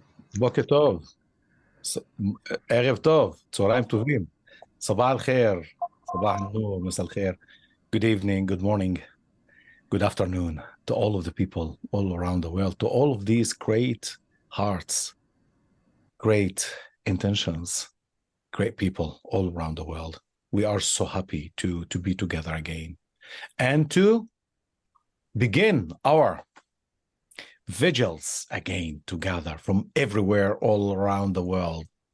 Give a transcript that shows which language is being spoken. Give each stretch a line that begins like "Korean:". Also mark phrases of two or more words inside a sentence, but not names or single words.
Hebrew: בוקר טוב, ס- ערב טוב, צהריים טובים,
Arabic: صباح الخير, صباح النور, مساء الخير,
English: good evening, good morning, good afternoon to all of the people all around the world, to all of these great hearts, great intentions, great people all around the world. We are so happy to be together again and to begin our vigils again together from everywhere all around the world.